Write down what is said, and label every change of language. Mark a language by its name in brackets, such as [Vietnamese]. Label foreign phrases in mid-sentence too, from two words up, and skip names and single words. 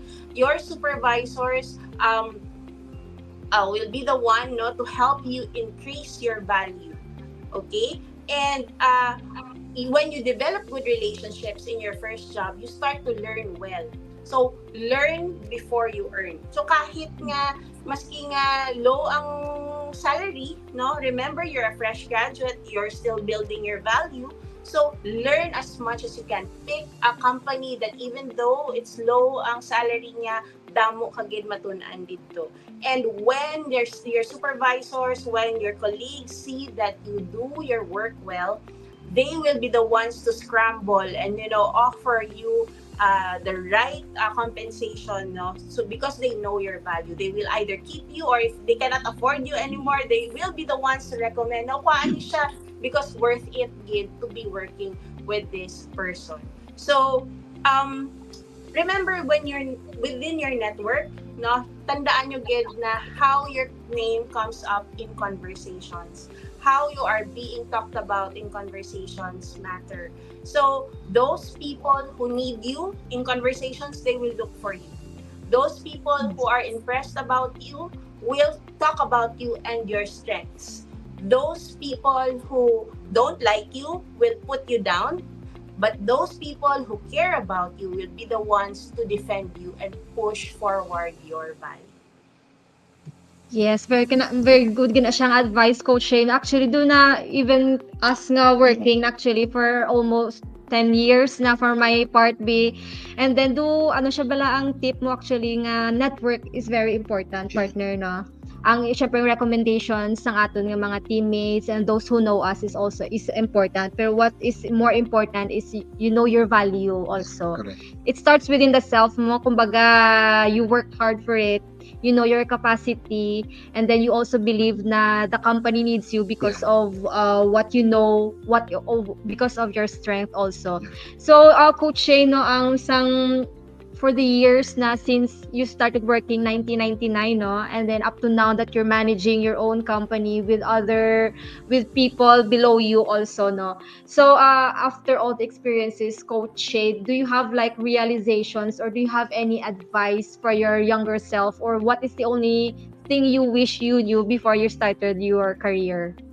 [English] Your supervisors will be the one, no, to help you increase your value, okay? And when you develop good relationships in your first job, you start to learn well. So learn before you earn. So [Hiligaynon] kahit nga maski nga [English] low ang salary, no, remember you're a fresh graduate, you're still building your value. So learn as much as you can. Pick a company that even though it's low [Hiligaynon] ang salary niya, damo kagid matun-an dito. [English] And when your supervisors, when your colleagues see that you do your work well, they will be the ones to scramble and, you know, offer you the right compensation, no? So because they know your value, they will either keep you, or if they cannot afford you anymore, they will be the ones to recommend, no, [Hiligaynon] kuhaan siya [English] because worth it gid to be working with this person. So remember, when you're within your network, no, [Hiligaynon] tandaan nyo gid na [English] how your name comes up in conversations, how you are being talked about in conversations matter. So those people who need you in conversations, they will look for you. Those people who are impressed about you will talk about you and your strengths. Those people who don't like you will put you down, but those people who care about you will be the ones to defend you and push forward your value. Yes, very good [Hiligaynon] gina siyang [English] advice, Coach Shane. Actually, do na even us nga working actually for almost 10 years na for my part B. And then [Hiligaynon] do ano siya bala ang tip mo [English] actually nga network is very important, partner, no? [Hiligaynon] Ang syempre recommendations ng aton nga mga teammates [English] and those who know us is important. Pero what is more important is you know your value also. Correct. It starts within the self mo. Kumbaga, you work hard for it. You know your capacity, and then you also believe na the company needs you because of what you know, because of your strength also. So, Coach Shane, no, [Hiligaynon] ang sang [English] for the years na since you started working 1999, no, and then up to now that you're managing your own company with people below you also, no. So after all the experiences, Coach Shade, do you have like realizations, or do you have any advice for your younger self, or what is the only thing you wish you knew before you started your career?